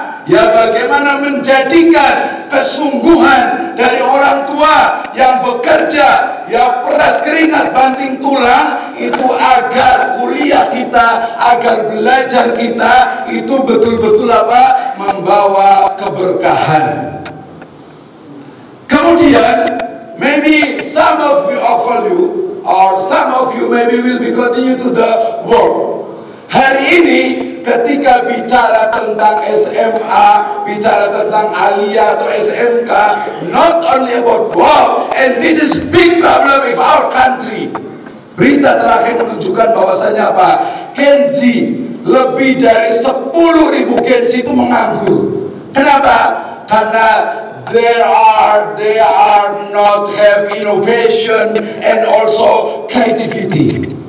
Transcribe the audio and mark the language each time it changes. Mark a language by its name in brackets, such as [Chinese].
[Indonesian] ya bagaimana menjadikan kesungguhan dari orang tua yang bekerja, yang peras keringat banting tulang itu agar kuliah kita, agar belajar kita itu betul-betul apa? Membawa keberkahan. Kemudian [English] maybe some of you or some of you maybe will be continue to the work. [Indonesian] Hari ini ketika bicara tentang SMA, bicara tentang aliyah atau SMK, [English] not only about work, and this is big problem in our country. [Indonesian] Berita terakhir menunjukkan bahwasanya apa? Gen Z, lebih dari 10.000 Gen Z itu menganggur. Kenapa? Karena [English] they are not have innovation and also creativity.